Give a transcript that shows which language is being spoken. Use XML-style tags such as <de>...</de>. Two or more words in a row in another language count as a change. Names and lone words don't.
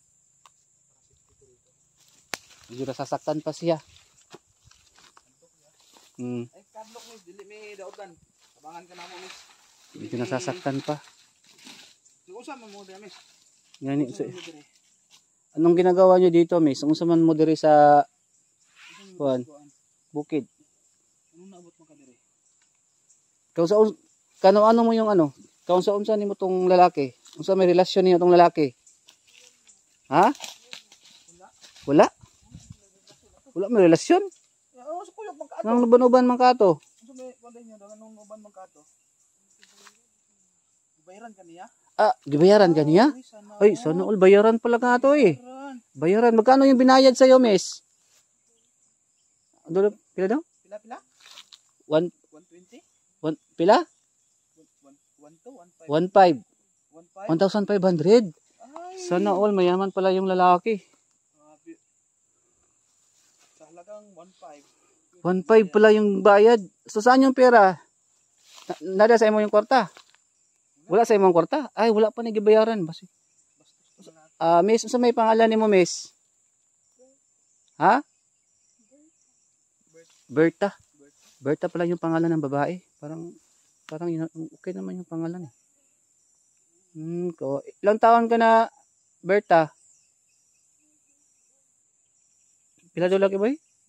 <tl>Medyo nasasaktan pa siya.</tl> <ceb>Ay, kadlok miss, dili mi daotan. Abangan ka na mo miss.</ceb> <tl>Medyo nasasaktan pa.</tl> <ceb>Usa man mo diri miss.</ceb> <tl>Ngani anong ginagawa niyo dito miss?</tl> <ceb>Unsa man mo diri sa kuan? Bukid. Anong naabot mo ka diri? Kano mo yung ano? Kaunsa nimo tong lalaki? Unsa may relasyon niyo tong lalaki? Ha? Wala. Wala may relasyon? Nang uban-uban man ka to. Unsa may kuan niyo nang uban man ka to? Bayaran ka niya? Ah, gibayaran ka niya?</ceb> <tl>Ay, sana all bayaran pala ka to eh. Bayaran. Magkano yung binayad sa'yo, miss?</tl> <ceb>Pila daw? Pila? 120? Pila? 1,500. 1,500.</ceb> <tl>Sana all mayaman pala yung lalaki. Sa halagang 1,500. 1,500 pala yung bayad. So saan yung pera?</tl> <ceb>Nada sa imo yung kwarta? Wala sa imong kwarta? Ay, wala pa na gibayaran. Basi. Miss, unsa may pangalan nimo, miss? Ha? Berta.</ceb> <tl>Berta pala yung pangalan ng babae. Parang okay naman yung pangalan eh. Ilang taon ka na, Berta?</tl> <ceb>Pila daw Lucky Boy?</ceb>